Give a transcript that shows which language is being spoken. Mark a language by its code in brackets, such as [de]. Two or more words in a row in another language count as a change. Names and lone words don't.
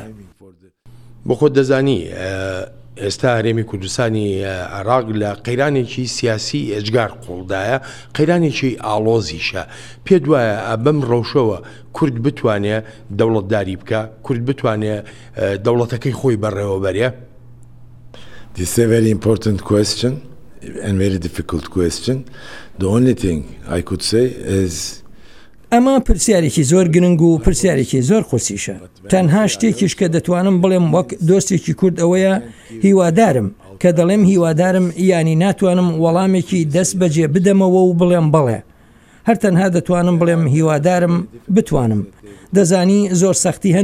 [ckb] بۆ خۆت دەزانی ئێستا هەرێمی کوردستانی عێراق لە قەیرانێکی سیاسی ئەجگار قوڵدایە قەیرانێکی ئاڵۆزیشە پێ دوایە بەم ڕەوشەوە کورد بتوانێت دەوڵەتداری بکە کورد بتوانێت دەوڵەتەکەی خۆی بەڕێوە بەرێ [en] This is a very important question and very difficult question. The only thing I could say is [ckb] ئەمە پرسیارێکی زۆر گرنگ و پرسیارێکی زۆر قورسیشە تەنها شتێکیش کە دەتوانم بڵێم وەک دۆستێکی کورد ئەوەیە هیوادارم کە دەڵێم هیوادارم ینی ناتوانم وەڵامێکی دەست بەجێ بدەمەوە و بڵێم بڵێ هەر تەنها دەتوانم بڵێم هیوادارم بتوانم دەزانی زۆر سەختی هەن